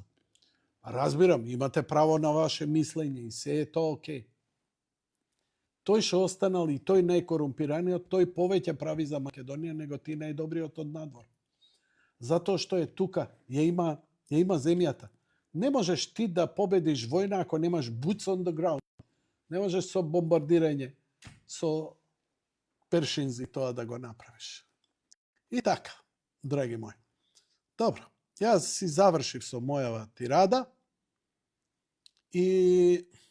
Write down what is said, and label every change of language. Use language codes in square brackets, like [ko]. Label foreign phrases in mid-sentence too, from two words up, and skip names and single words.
[mk] Разбирам, имате право на ваше мислење и се е тоа окей. Тој што останал и тој најкорумпираниот, тој повеќе прави за Македонија него ти најдобриот од надвор. Затоа што е тука, ја има земјата. Не можеш ти да победиш војна ако немаш [en] boots on the ground. [mk] Не можеш со бомбардирање, со першинзи тоа да го направиш. И така, драги мои. Добро, јас си завршив со мојава тирада и